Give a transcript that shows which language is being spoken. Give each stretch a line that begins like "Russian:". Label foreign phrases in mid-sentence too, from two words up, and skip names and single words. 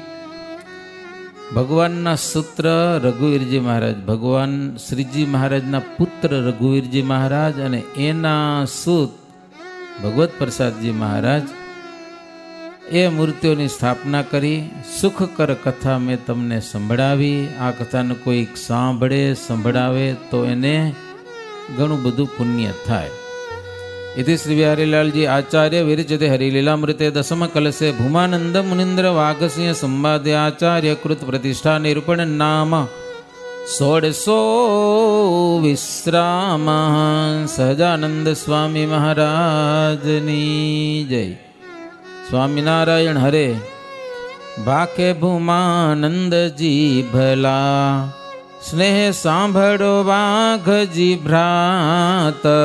Gujarati: ભગવાનના સૂત્ર રઘુવીરજી મહારાજ, ભગવાન શ્રીજી મહારાજના પુત્ર રઘુવીરજી મહારાજ અને એના સૂત ભગવત પ્રસાદજી મહારાજ એ મૂર્તિઓની સ્થાપના કરી. સુખકર કથા મેં તમને સંભળાવી. આ કથાને કોઈક સાંભળે સંભળાવે તો એને ઘણું બધું પુણ્ય થાય.
Sanskrit: इति श्री बिहारीलालजी आचार्य विरचिते हरिलीलामृते दशम कलशे भूमानंद मुनिंद्र वाघसिंह संवादे आचार्य कृत प्रतिष्ठा निरूपण नाम षोडशो विश्राम.
Gujarati: સહજાનંદ સ્વામી મહારાજની જય. स्वामीनारायण हरे. ભાકે ભૂમાનંદ જી ભલા સ્નેહ સાંભળો વાઘજી ભ્રાત.